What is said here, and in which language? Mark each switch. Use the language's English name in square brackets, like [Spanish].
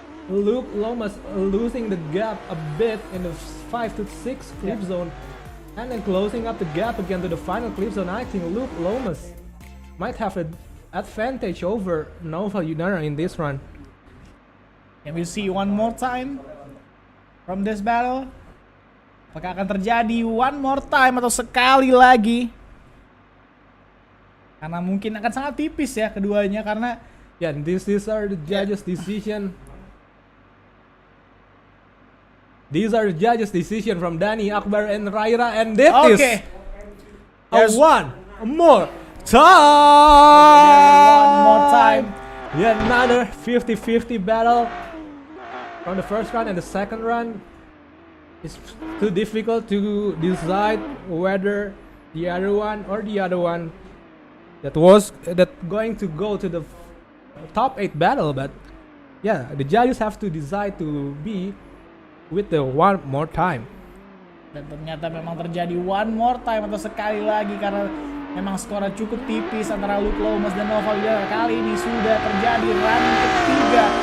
[English] Luke Lomas losing the gap a bit in the 5 to 6 clip zone, and then closing up the gap again to the final clip zone. I think Luke Lomas might have an advantage over Noval Yudanar in this run. can we see one more time from this battle? [Indonesian] Apakah akan terjadi [English] one more time [Indonesian] atau sekali lagi? Karena mungkin akan sangat tipis ya keduanya, karena [English] Yeah, these are the judges' decision. These are the judges' decision from Dani, Akbar, and Raira, and that is one more time. Yet another 50-50 battle from the first run and the second run. It's too difficult to decide whether the other one that going to go to the top 8 battle, but yeah, the judges have to decide to be with the one more time. [Indonesian] Dan ternyata memang terjadi [English] one more time [Indonesian] atau sekali lagi karena memang skornya cukup tipis antara Luke Lomas dan Noval Yudana. Kali ini sudah terjadi run ketiga.